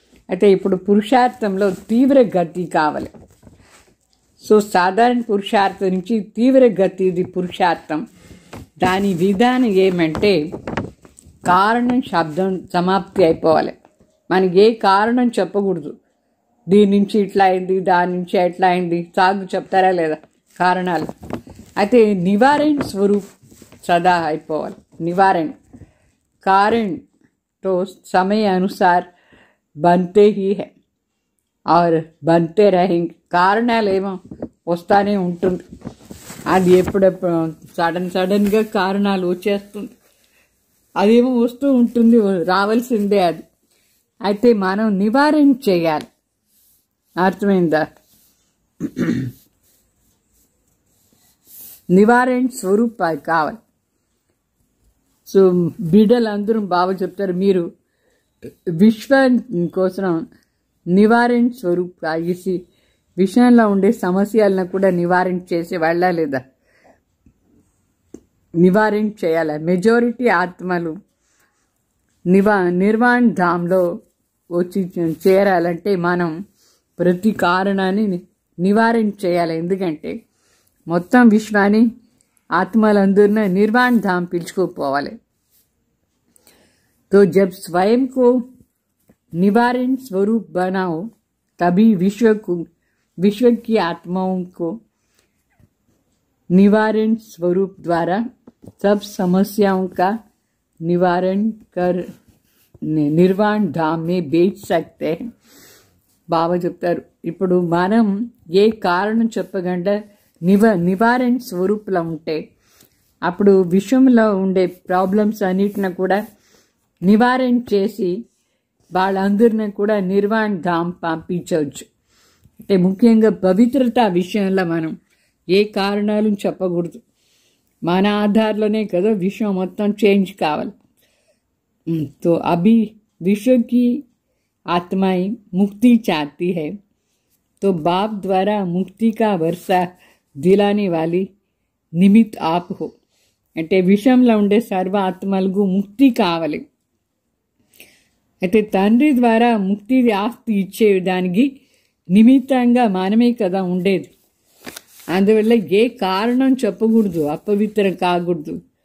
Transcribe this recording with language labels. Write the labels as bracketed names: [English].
[Telugu] అయితే ఇప్పుడు పురుషార్థంలో తీవ్ర గతి కావాలి. సో సాధారణ పురుషార్థం నుంచి తీవ్ర గతిది పురుషార్థం. దాని విధానం ఏమంటే కారణం శబ్దం సమాప్తి అయిపోవాలి. మనకి ఏ కారణం చెప్పకూడదు. దీని నుంచి ఇట్లా అయింది, దాని నుంచి ఎట్లా అయింది, సాగు చెప్తారా లేదా కారణాలు. అయితే [Hindi] निवारण स्वरूप सदा [Telugu] అయిపోవాలి. [Hindi] निवारण कारण तो समय अनुसार बनते ही है और बनते रहेंगे. [Telugu] కారణాలు ఏమో వస్తానే ఉంటుంది. అది ఎప్పుడెప్పుడు సడన్గా కారణాలు వచ్చేస్తుంది, అదేమో వస్తూ ఉంటుంది, రావాల్సిందే అది. అయితే మనం నివారణ చేయాలి. అర్థమైందా? నివారణ స్వరూప కావాలి. సో బిడ్డలందరూ బాగా చెప్తారు, మీరు విశ్వం కోసం నివారణ స్వరూప ఇసి విషయంలో ఉండే సమస్యలను కూడా నివారణ చేసే వాళ్ళ లేదా నివారణ చేయాలి. మెజారిటీ ఆత్మలు నిర్వాణ ధామ్లో వచ్చి చేరాలంటే మనం ప్రతి కారణాన్ని నివారణ చేయాలి. ఎందుకంటే మొత్తం విశ్వాన్ని ఆత్మలందరినీ निर्वाण धाम పిలుచుకోపోవాలి. [Hindi] तो जब स्वयं को निवारण स्वरूप बनाओ तभी विश्व की आत्माओं को निवारण स्वरूप द्वारा सब समस्याओं का निवारण कर निर्वाण धाम में भेज सकते हैं. [Telugu] బాబా చెప్తారు, ఇప్పుడు మనం ఏ కారణం చెప్పకుండా నివారణ స్వరూపులో ఉంటే అప్పుడు విశ్వంలో ఉండే ప్రాబ్లమ్స్ అన్నిటిని కూడా నివారణ చేసి వాళ్ళందరినీ కూడా నిర్వాణ ధామ్ పంపించవచ్చు. అంటే ముఖ్యంగా పవిత్రత విషయంలో మనం ఏ కారణాలు చెప్పకూడదు. మన ఆధార్లోనే కదా విశ్వం మొత్తం చేంజ్ కావాలి. [Hindi] तो अभी विश्व की आत्माएं मुक्ति चाहती है, तो बाप द्वारा मुक्ति का वर्षा दिलाने वाली निमित्त आप हो. [Telugu] అంటే విశ్వంలో ఉండే సర్వ ఆత్మలకు ముక్తి కావాలి. అయితే తండ్రి ద్వారా ముక్తి ఆస్తి ఇచ్చే దానికి నిమిత్తంగా మనమే కదా ఉండేది. అందువల్ల ఏ కారణం చెప్పకూడదు, అపవిత్ర కాకూడదు.